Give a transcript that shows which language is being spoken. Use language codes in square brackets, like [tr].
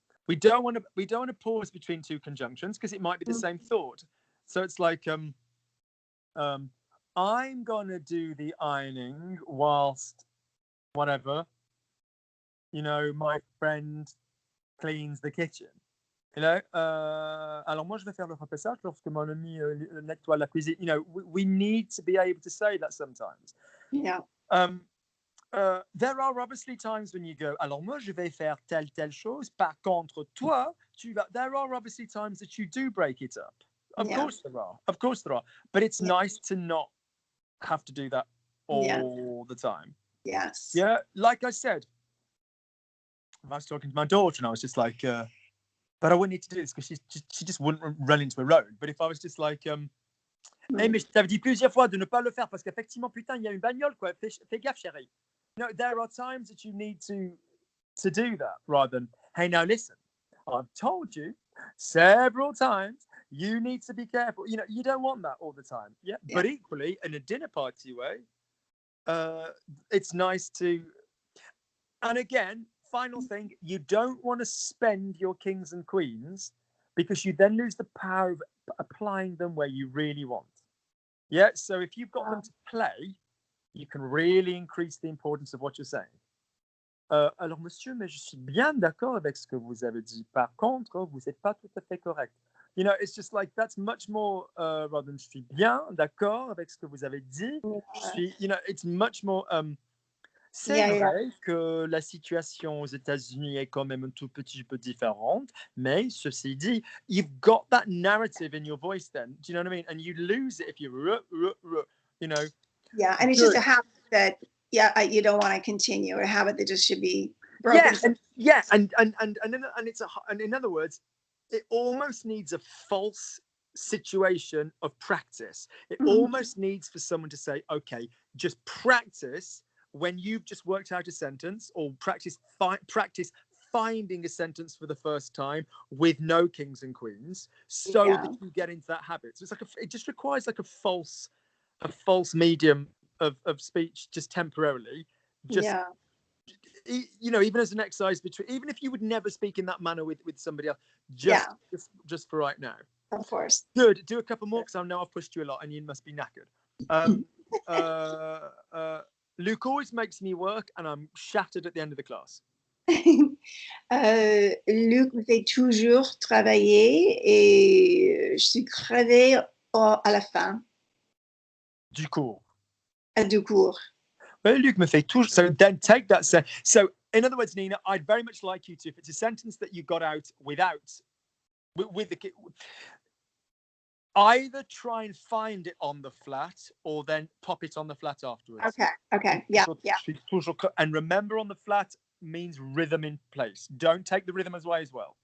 [en] We don't want to pause between two conjunctions because it might be the same thought. So it's like I'm gonna do the ironing whilst whatever, my friend cleans the kitchen. [fr] Alors moi je vais faire le repassage lorsque mon ami nettoie la cuisine. [en] We need to be able to say that sometimes. Yeah. There are obviously times when you go, [fr] alors moi je vais faire telle chose, par contre toi tu vas. [en] There are obviously times that you do break it up. Of course there are. But it's nice to not have to do that all the time. Yes. Yeah, like I said, I was talking to my daughter and I was just like, but I wouldn't need to do this because she just wouldn't run into a road. But if I was just like, hey, [fr] mais je t'avais dit plusieurs fois de ne pas le faire parce qu'effectivement, putain, il y a une bagnole, quoi. Fais gaffe, chérie. [en] There are times that you need to do that rather than, hey, now listen, I've told you several times you need to be careful. You don't want that all the time. Yeah. But equally, in a dinner party way, it's nice to. And again, final thing, you don't want to spend your kings and queens because you then lose the power of applying them where you really want. Yeah. So if you've got them to play, you can really increase the importance of what you're saying. [fr] Alors, monsieur, mais je suis bien d'accord avec ce que vous avez dit. Par contre, vous n'êtes pas tout à fait correct. [en] It's just like that's much more rather than [fr] je suis bien d'accord avec ce que vous avez dit. [en] It's much more. [fr] C'est vrai que la situation aux États-Unis est quand même un tout petit peu différente, mais ceci dit, [en] you've got that narrative in your voice then. Do you know what I mean? And you lose it if you, Yeah, and it's just a habit that, you don't want to continue, a habit that just should be broken. And it's and in other words, it almost needs a false situation of practice. It almost needs for someone to say, okay, just practice when you've just worked out a sentence, or practice finding a sentence for the first time with no kings and queens, so that you get into that habit. So it's like it just requires like a false medium of speech, just temporarily. Even as an exercise between, even if you would never speak in that manner with somebody else, just for right now. Of course. Good. Do a couple more because I know I've pushed you a lot and you must be knackered. Luke always makes me work and I'm shattered at the end of the class. [fr] Luc me fait toujours travailler et je suis crevée à la fin. Du cours. Du cours. Well, Luc me fait toujours. [en] So then take that. So in other words, Nina, I'd very much like you to, if it's a sentence that you got out with the either try and find it on the flat or then pop it on the flat afterwards. Okay. Yeah. And remember, on the flat means rhythm in place. Don't take the rhythm away as well.